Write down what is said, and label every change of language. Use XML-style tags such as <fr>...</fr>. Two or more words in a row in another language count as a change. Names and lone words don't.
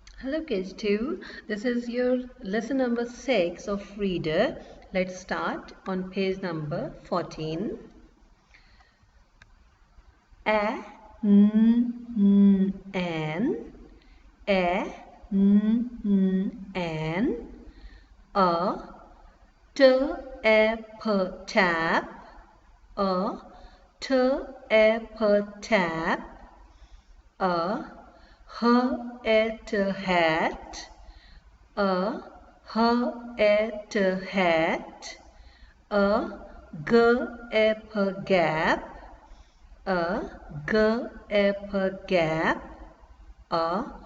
<en>Hello kids 2, this is your lesson number 6 of reader. Let's start on page number 14. A, N, N, A, N, A, T, A, P, tap, A, T, A, P, tap, A, H, hat, A, H, hat, A, G, gap, A, G, gap, A,</en>